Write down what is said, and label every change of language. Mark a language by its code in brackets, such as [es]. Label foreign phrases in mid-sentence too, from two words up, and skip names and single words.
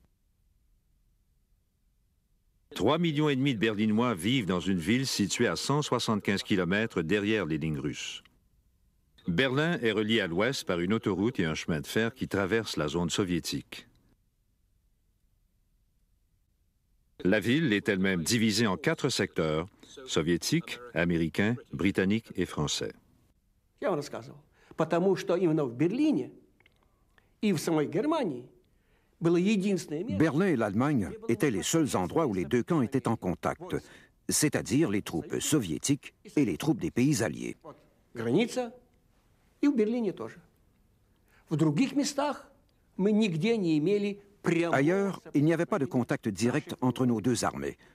[fr] 3,5 millions de Berlinois vivent dans une ville située à 175 km derrière les lignes russes. Berlin est relié à l'ouest par une autoroute et un chemin de fer qui traversent la zone soviétique. La ville est elle-même divisée en 4 secteurs: soviétique, américain, britannique et français. [ru] Я вам рассказывал. Потому что именно в Берлине и в самой Германии [fr] Berlin et l'Allemagne étaient les seuls endroits où les deux camps étaient en contact, c'est-à-dire les troupes soviétiques et les troupes des pays alliés. Ailleurs, il n'y avait pas de contact direct entre nos deux armées.